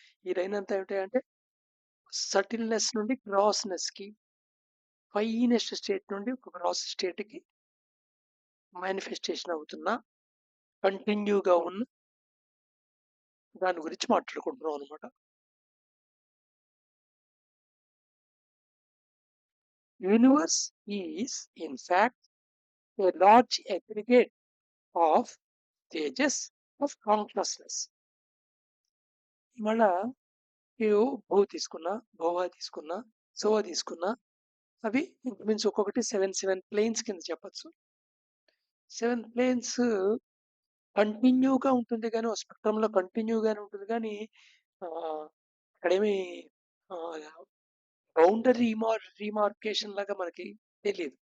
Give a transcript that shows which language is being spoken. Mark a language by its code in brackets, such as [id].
[te] ఈ లైన్ అంతా ఏమిటి అంటే సటిల్‌నెస్ నుండి గ్రాస్‌నెస్‌కి, ఫైనెస్ట్ స్టేట్ నుండి ఒక గ్రాస్ స్టేట్‌కి మేనిఫెస్టేషన్ అవుతున్న, కంటిన్యూగా ఉన్న దాని గురించి మాట్లాడుకుంటున్నాం అనమాట. [en] Universe is, in fact, a large aggregate of stages of consciousness. [te] ఇవాళ ನೀವು భూ తీసుకున్నా, భువ తీసుకున్నా, సువ తీసుకున్నా అవి ఇంచుమించు ఒక్కొక్కటి 7 ప్లేన్స్ కింద చెప్పొచ్చు. 7 ప్లేన్స్ కంటిన్యూగా ఉంటుంది గానీ, ఓ స్పెక్ట్రమ్‌లో కంటిన్యూగానే ఉంటుంది గానీ, ఆహ్, అక్కడేమి ఆహ్, బౌండరీ రీమార్కేషన్ లాగా మనకి తెలీదు.